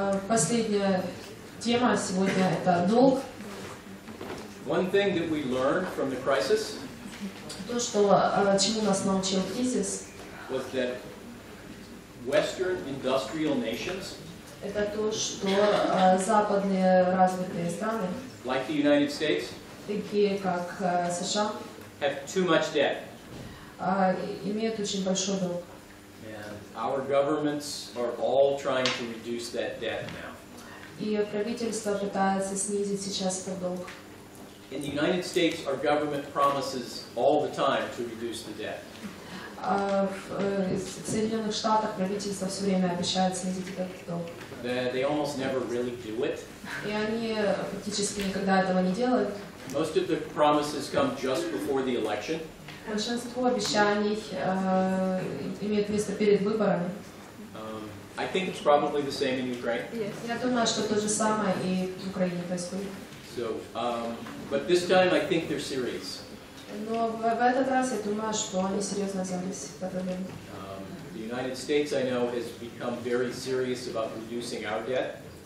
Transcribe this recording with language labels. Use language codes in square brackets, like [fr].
[ru] Последняя тема сегодня – это долг. [en] One thing that we learned from the crisis [ru] То, что, чему нас научил кризис, [en] was that Western industrial nations, [ru] это то, что западные развитые страны, [en] like the United States, [ru] такие как США, [en] have too much debt. [ru] имеют очень большой долг. [en] And our governments are all trying to reduce that debt now. [ru] И правительство пытается снизить сейчас этот долг. [en] In the United States, our government promises all the time to reduce the debt. [ru] В Соединенных Штатах правительство все время обещает снизить этот долг. [en] They almost never really do it. [ru] И они практически никогда этого не делают. [en] Most of the promises come just before the election. [ru] Большинство обещаний имеют место перед выборами. [en] I think it's probably the same in Ukraine. [ru] Я думаю, что то же самое и в Украине происходит. [en] So, but this time I think they're serious. [ru] Но в этот раз я думаю, что они серьезно взялись за проблему. [en] The United States, I know, has become very serious about reducing our debt.